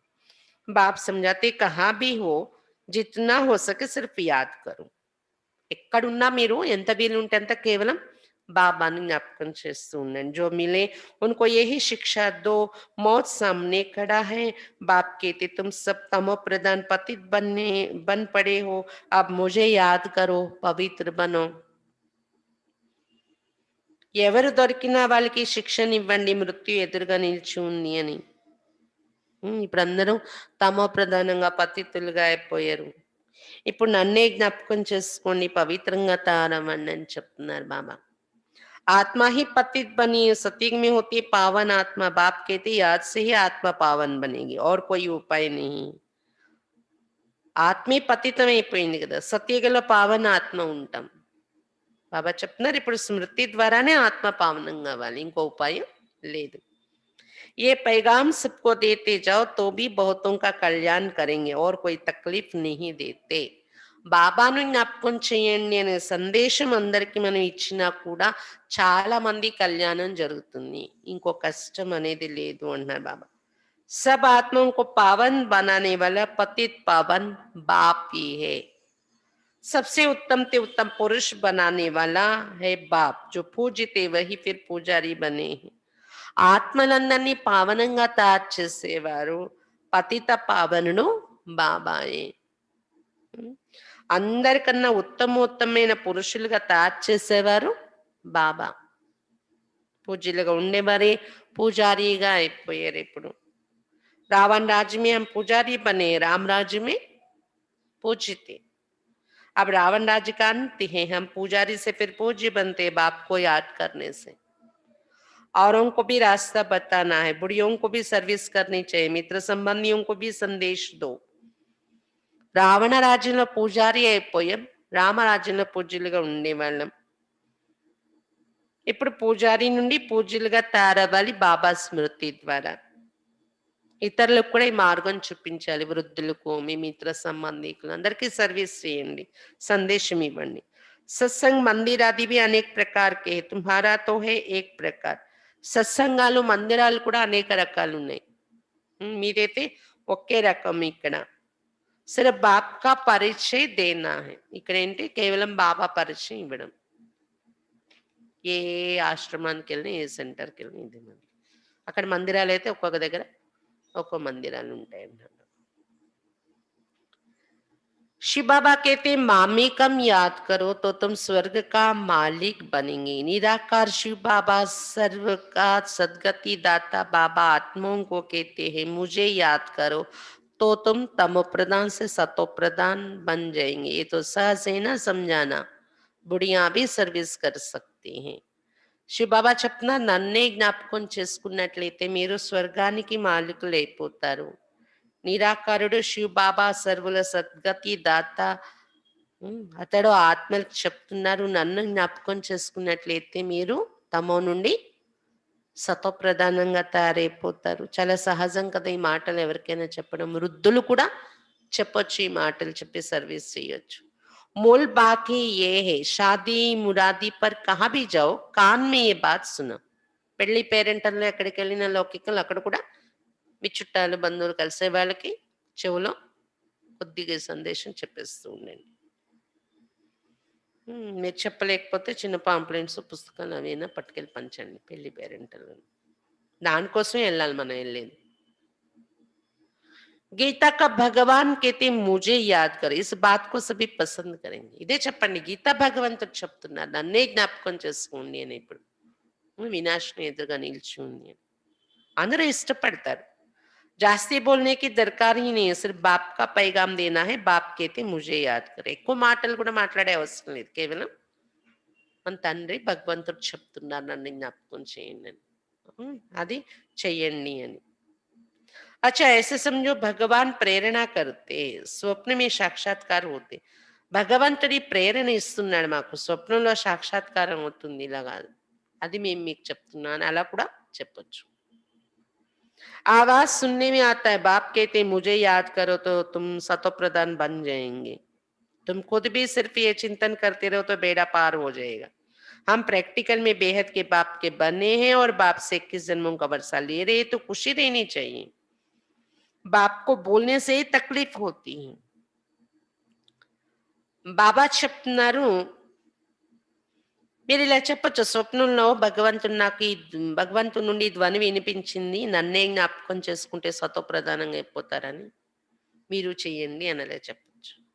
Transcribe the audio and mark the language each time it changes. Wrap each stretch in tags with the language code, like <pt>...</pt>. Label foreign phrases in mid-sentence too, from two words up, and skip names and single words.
<hi>బాప్ సమझाते कहाँ भी हो जितना हो सके सिर्फ याद करो.</hi> <te>ఎక్కడున్నా మీరు ఎంత వీలుంటే అంత కేవలం బాబాని జ్ఞాపకం చేస్తూ ఉండండి.</te> <hi>जो मिले उनको यही शिक्षा दो, मौत सामने खड़ा है. बाप कहते तुम सब तमो प्रधान पतित बन पड़े हो, अब मुझे याद करो, पवित्र बनो.</hi> <te>ఎవరు దొరికినా వాళ్ళకి శిక్షనివ్వండి, మృత్యు ఎదురుగా నిలిచి ఉంది అని. ఇప్పుడు అందరూ తమో ప్రధానంగా పతితులుగా అయిపోయారు. ఇప్పుడు నన్నే జ్ఞాపకం చేసుకోండి, పవిత్రంగా తారవ్వండి అని చెప్తున్నారు బాబా.</te> <hi>आत्मा ही पतित बनी है, सतयुग में होती है पावन आत्मा. बाप कहते याद से ही आत्मा पावन बनेगी, और कोई उपाय नहीं.</hi> <te>ఆత్మే పతితం అయిపోయింది కదా, సత్యగల పావన ఆత్మ ఉంటాం. బాబా చెప్తున్నారు ఇప్పుడు స్మృతి ద్వారానే ఆత్మ పావనం కావాలి, ఇంకో ఉపాయం లేదు.</te> <hi>ये पैगाम सबको देते जाओ तो भी बहुतों का कल्याण करेंगे, और कोई तकलीफ नहीं देते.</hi> <te>బాబాను జ్ఞాపకం చేయండి అనే సందేశం అందరికి మనం ఇచ్చినా కూడా చాలా మంది కళ్యాణం జరుగుతుంది, ఇంకో కష్టం అనేది లేదు అంటున్నారు బాబా.</te> <hi>सब आत्माओं को पावन बनाने वाला पतित पावन बाप ही है. सबसे उत्तम ते उत्तम पुरुष बनाने वाला है बाप. जो पूजते वही फिर पुजारी बने हैं.</hi> <te>ఆత్మలందరినీ పావనంగా తయారు చేసేవారు పతిత పావనుడు బాబాయే. అందరికన్నా ఉత్తమోత్తమైన పురుషులుగా తయారు చేసేవారు బాబా. పూజ్యులుగా ఉండేవారే పూజారిగా అయిపోయారు.</te> <hi>ఇప్పుడు रावण राज्य में हम पुजारी बने, राम राज्य में पूजते. अब रावण राज्य का अंत है, हम पुजारी से फिर पूज्य बनते बाप को याद करने से. औरों को भी रास्ता बताना है, बुढ़ियों को भी सर्विस करनी चाहिए, मित्र संबंधियों को भी संदेश दो.</hi> <te>రావణ రాజ్యంలో పూజారి అయిపోయాం, రామరాజ్యంలో పూజ్యులుగా ఉండేవాళ్ళం. ఇప్పుడు పూజారి నుండి పూజ్యులుగా తయారవ్వాలి బాబా స్మృతి ద్వారా. ఇతరులకు కూడా ఈ మార్గం చూపించాలి. వృద్ధులకు, మీ మిత్ర సంబంధికులు అందరికీ సర్వీస్ చేయండి, సందేశం ఇవ్వండి.</te> <hi>सत्संग मंदिर आदि भी अनेक प्रकार के, तुम्हारा तो है एक प्रकार.</hi> <te>సత్సంగాలు మందిరాలు కూడా అనేక రకాలు ఉన్నాయి, మీదైతే ఒకే రకం.</te> <hi>ఇక్కడ सिर्फ बाप का परिचय देना है.</hi> <te>ఇక్కడ ఏంటి, కేవలం బాబా పరిచయం ఇవ్వడం. ఏ ఆశ్రమానికి వెళ్ళినా, ఏ సెంటర్కి వెళ్ళినా ఇది మంది. అక్కడ మందిరాలు అయితే ఒక్కొక్క దగ్గర ఒక్కో మందిరాలు ఉంటాయి అన్నారు.</te> <hi>शिव बाबा कहते मामी कम याद करो तो तुम स्वर्ग का मालिक बनेंगे. निराकार शिव बाबा सर्व का सदगति दाता बाबा आत्माओं को कहते हैं मुझे याद करो तो तुम तमो प्रधान से सतो प्रधान बन जाएंगे. ये तो सहज है ना समझाना, बुढ़िया भी सर्विस कर सकती हैं.</hi> <te>శివ బాబా చెప్తున్నా నన్నే జ్ఞాపకం చేసుకున్నట్లయితే మీరు స్వర్గానికి మాలికులు అయిపోతారు. నిరాకారుడు శివ్ బాబా సర్వుల సద్గతి దాత, అతడు ఆత్మలకు చెప్తున్నారు నన్ను జ్ఞాపకం చేసుకున్నట్లయితే మీరు తమో నుండి సతో ప్రధానంగా తయారైపోతారు. చాలా సహజం కదా ఈ మాటలు ఎవరికైనా చెప్పడం. వృద్ధులు కూడా చెప్పొచ్చు, ఈ మాటలు చెప్పి సర్వీస్ చేయొచ్చు.</te> <hi>मूल बात ही ये है, शादी मुरादी पर कहाँ भी जाओ कान में ये बात सुनो.</hi> <te>పెళ్లి పేరెంటల్లో ఎక్కడికి వెళ్ళిన లౌకికలు అక్కడ కూడా మీ చుట్టాలు బంధువులు కలిసే వాళ్ళకి చెవులో కొద్దిగా సందేశం చెప్పేస్తూ ఉండండి. మీరు చెప్పలేకపోతే చిన్న పాంప్లెంట్స్ పుస్తకాలు అవైనా పట్టుకెళ్ళి పంచండి పెళ్లి పేరెంటల్లో. దానికోసం వెళ్ళాలి మనం వెళ్ళేది.</te> <hi>गीता का भगवान कहते मुझे याद कर, इस बात को सभी पसंद करेंगे.</hi> <te>ఇదే చెప్పండి, గీతా భగవంతుడు చెప్తున్నారు నన్నే జ్ఞాపకం చేసుకోండి అని. ఇప్పుడు వినాశనం ఎదురుగా నిల్చుంది అని అందరూ ఇష్టపడతారు.</te> <hi>जास्ती बोलने की दरकार ही नहीं है, सिर्फ बाप का पैगाम देना है. बाप कहते मुझे याद करे.</hi> <te>ఎక్కువ మాటలు కూడా మాట్లాడే అవసరం లేదు, కేవలం మన తండ్రి భగవంతుడు చెప్తున్నారు నన్ను జ్ఞాపకం చేయండి అని. అది చెయ్యండి అని.</te> <hi>अच्छा ऐसे समझो भगवान प्रेरणा करते, स्वप्न में साक्षात्कार होते.</hi> <te>భగవంతుడి ప్రేరణ ఇస్తున్నాడు మాకు, స్వప్నంలో సాక్షాత్కారం అవుతుంది ఇలాగా. అది మేము మీకు చెప్తున్నాను, అలా కూడా చెప్పొచ్చు.</te> <hi>आवाज सुनने में आता है, बाप कहते हैं मुझे याद करो तो तुम सतो प्रधान बन जाएंगे. तुम खुद भी सिर्फ ये चिंतन करते रहो तो बेड़ा पार हो जाएगा. हम प्रैक्टिकल में बेहद के बाप के बने हैं और बाप से 21 जन्मों का वर्षा ले रहे, तो खुशी रहनी चाहिए. बाप को बोलने से ही तकलीफ होती है.</hi> <te>బాబా చెప్తున్నారు, మీరు ఇలా చెప్పొచ్చు, స్వప్నంలో భగవంతుడు నాకు భగవంతుడి నుండి ధ్వని వినిపించింది, నన్నే జ్ఞాపకం చేసుకుంటే సతో ప్రధానంగా అయిపోతారని, మీరు చెయ్యండి అని అలా చెప్పొచ్చు.</te>